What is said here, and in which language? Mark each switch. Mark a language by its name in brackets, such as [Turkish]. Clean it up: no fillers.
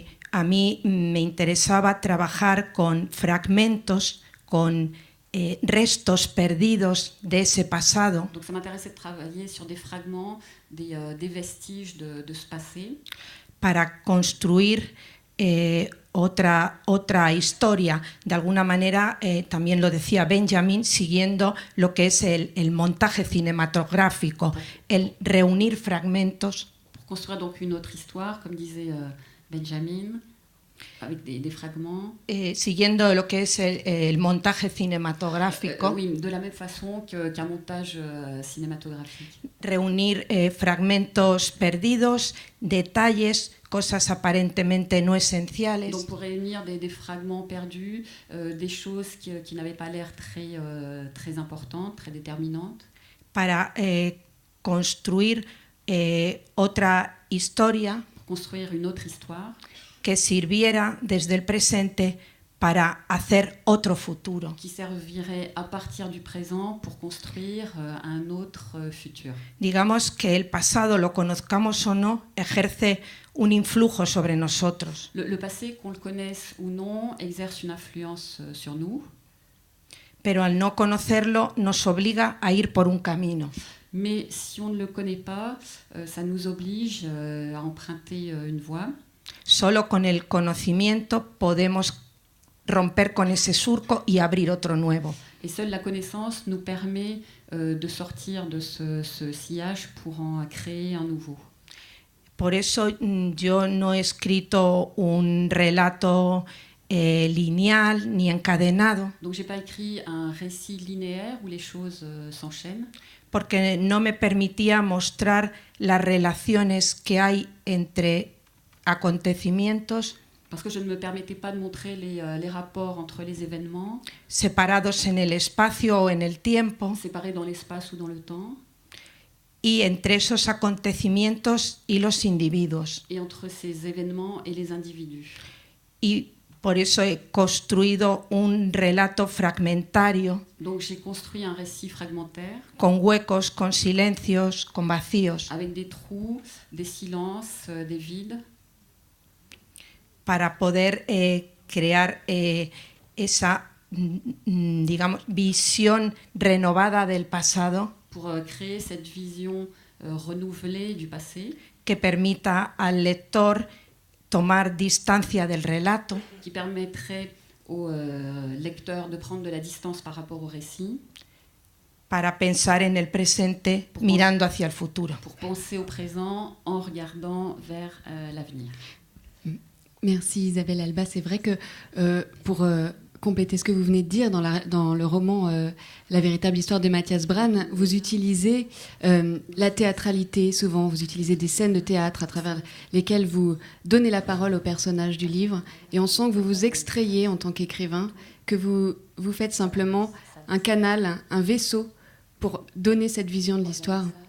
[Spanish] A mí me interesaba trabajar con fragmentos, con restos perdidos de ese pasado. [French] Donc ça m'intéressait de travailler sur des fragments, des vestiges de ce passé. [Spanish] Para construir otra historia. De alguna manera, también lo decía Benjamin, siguiendo lo que es el montaje cinematográfico, el reunir fragmentos. [French] Pour construire donc une autre histoire, comme disait Benjamin, avec des fragments. [Spanish] Siguiendo lo que es el montaje cinematográfico. [French] Oui, de la même façon qu'un montage cinématographique. [Spanish] Reunir fragmentos perdidos, detalles, cosas aparentemente no esenciales. [French] Donc pour réunir des fragments perdus, des choses qui n'avaient pas l'air très importantes, très déterminantes. [Spanish] Para construir otra historia. [French] Construire une autre histoire. [Spanish] Que sirviera desde el presente para hacer otro futuro. [French] Qui servirait à partir du présent pour construire un autre futur. [Spanish] Digamos que el pasado, lo conozcamos o no, ejerce un influjo sobre nosotros. [French] Le passé, qu'on le connaisse ou non, exerce une influence sur nous. [Spanish] Pero al no conocerlo, nos obliga a ir por un camino. [French] Mais si on ne le connaît pas, ça nous oblige à emprunter une voie. [Spanish] Solo con el conocimiento podemos romper con ese surco y abrir otro nuevo. [French] Et seule la connaissance nous permet de sortir de ce sillage pour en créer un nouveau. [Spanish] Por eso yo no he escrito un relato lineal ni encadenado. [French] Donc j'ai pas écrit un récit linéaire où les choses s'enchaînent. [Spanish] Porque no me permitía mostrar las relaciones que hay entre acontecimientos. [French] Parce que je ne me permettais pas de montrer les rapports entre les événements. [Spanish] Separados en el espacio o en el tiempo. [French] Séparés dans l'espace ou dans le temps. [Spanish] Y entre esos acontecimientos y los individuos. [French] Et entre ces événements et les individus. [Spanish] Y por eso he construido un relato fragmentario. [French] Donc j'ai construit un récit fragmentaire. [Spanish] Con huecos, con silencios, con vacíos. [French] Avec des trous, des silences, des vides. [Spanish] Para poder crear esa, digamos, visión renovada del pasado. [French] Pour créer cette vision renouvelée du passé. [Spanish] Que permita al lector tomar distancia del relato. [French] Qui permettrait au lecteur de prendre de la distance par rapport au récit. [Spanish] Para pensar en el presente, mirando hacia el futuro. [French] Pour penser au présent en regardant vers l'avenir. Merci Isabelle Alba. C'est vrai que pour compléter ce que vous venez de dire, dans le roman La véritable histoire de Matthias Brann, vous utilisez la théâtralité souvent, vous utilisez des scènes de théâtre à travers lesquelles vous donnez la parole aux personnages du livre, et on sent que vous vous extrayez en tant qu'écrivain, que vous faites simplement un canal, un vaisseau pour donner cette vision de l'histoire.